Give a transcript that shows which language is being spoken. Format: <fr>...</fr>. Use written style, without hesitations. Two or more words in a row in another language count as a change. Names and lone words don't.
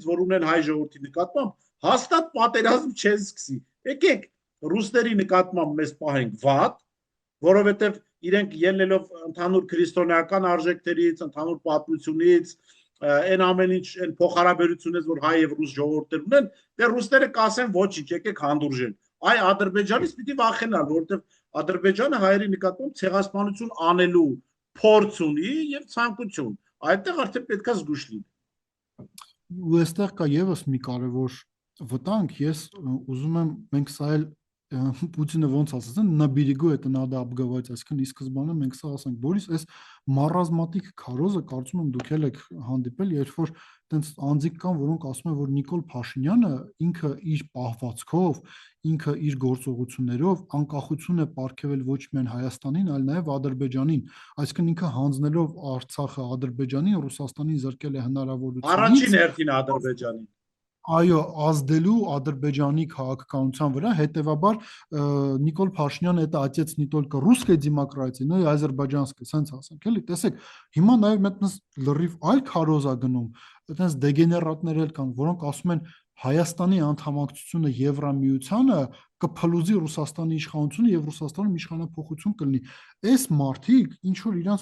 <hy>որ ունեն հայ ժողովրդի նկատմամբ, հաստատ պատերազմ չեն սկսի։ Եկեք ռուսների նկատմամբ մեզ պահենք վատ, որովհետև իրենք ելնելով ընդհանուր քրիստոնեական արժեքներից, ընդհանուր պատմությունից, այն ամեն ինչ, այն փոխհարաբերությունից, որ հայ եւ ռուս ժողովուրդներ ունեն, դե ռուսները կասեն ոչինչ, եկեք հանդուրժեն։ Այ Ադրբեջանից պիտի վախենալ, որովհետև Ադրբեջանը հայերի նկատմամբ ցեղասպանություն անելու փորձ ունի եւ ցանկություն։ Այդտեղ արդեն պետքա զգուշ լինի։ Ու այստեղ կա եւս մի կարևոր վտանգ, ես ուզում եմ մենք սա էլ Պուտինը ոնց ասացին,</hy> <ru>на берегу это надо обговорить,</ru> <hy>այսինքն ի սկզբանե մենք սա ասենք, Բորիս, այս մարազմատիկ քարոզը կարծում եմ դուք էլ եք հանդիպել, երբ որ տենց անձիկ կան, որոնք ասում են, որ Նիկոլ Փաշինյանը ինքը իր պահվածքով, ինքը իր գործողություններով անկախություն է պարգևել ոչ միայն Հայաստանին, այլ նաև Ադրբեջանին, այսինքն ինքը հանձնելով Արցախը Ադրբեջանին, Ռուսաստանին զրկել է հնարավորությունից Առաջին հերթին Ադրբեջանին։ Այո, ազդելու Ադրբեջանի քաղաքականության վրա, հետևաբար Նիկոլ Փաշինյանը</hy> <ru>это отец не только русской демократии, но и азербайджанской,</ru> <hy>sense ասենք, էլի, տեսեք, հիմա նաև մտնես լրիվ այլ քարոզա գնում, այտենց դեգեներատներ էլ կան, որոնք ասում են Հայաստանի անդամակցությունը Եվրամիությանը կփլուզի Ռուսաստանի իշխանությունը եւ Ռուսաստանում իշխանափոխություն կլինի։ Այս մարդիկ ինչ որ իրանց</hy>